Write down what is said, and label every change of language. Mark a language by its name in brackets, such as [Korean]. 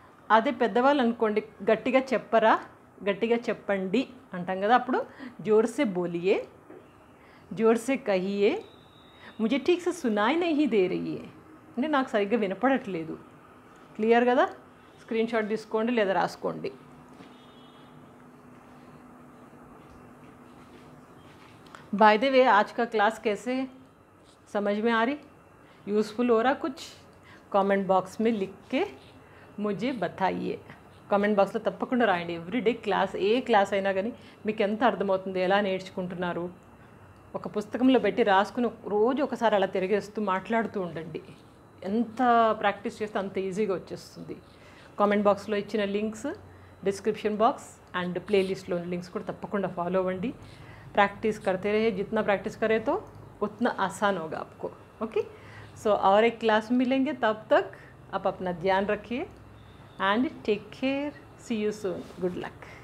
[Telugu] అదే పెద్దవాళ్ళు అనుకోండి గట్టిగా చెప్పరా, గట్టిగా చెప్పండి అంటాం కదా, అప్పుడు [Hindi] జోర్సే బోలియే, జోర్సే కహియే, ముజే ఠీక్ సే సునాయ్ నహీ దే రహీ హై [Telugu] అంటే నాకు సరిగ్గా వినపడట్లేదు. క్లియర్ కదా, స్క్రీన్ షాట్ తీసుకోండి లేదా రాసుకోండి. [Hindi] बाय द वे आज का क्लास कैसे समझ में आ रही, यूज़फुल हो रहा कुछ, కామెంట్ బాక్స్ में लिख के मुझे बताइए. [Telugu] కామెంట్ బాక్స్లో తప్పకుండా రాయండి. ఎవ్రీడే క్లాస్, ఏ క్లాస్ అయినా కానీ మీకు ఎంత అర్థమవుతుంది, ఎలా నేర్చుకుంటున్నారు, ఒక పుస్తకంలో పెట్టి రాసుకుని రోజు ఒకసారి అలా తిరిగేస్తూ మాట్లాడుతూ ఉండండి. ఎంత ప్రాక్టీస్ చేస్తే అంత ఈజీగా వచ్చేస్తుంది. కామెంట్ బాక్స్లో ఇచ్చిన లింక్స్, డిస్క్రిప్షన్ బాక్స్ అండ్ ప్లేలిస్ట్లో లింక్స్ కూడా తప్పకుండా ఫాలో అవ్వండి. [Hindi] प्रैक्टिस करते रहे, जितना प्रैक्टिस करें तो उतना आसान होगा आपको. ओके, सो और एक क्लास में मिलेंगे, तब तक आप अपना ध्यान रखिए and take care, C you soon, good luck.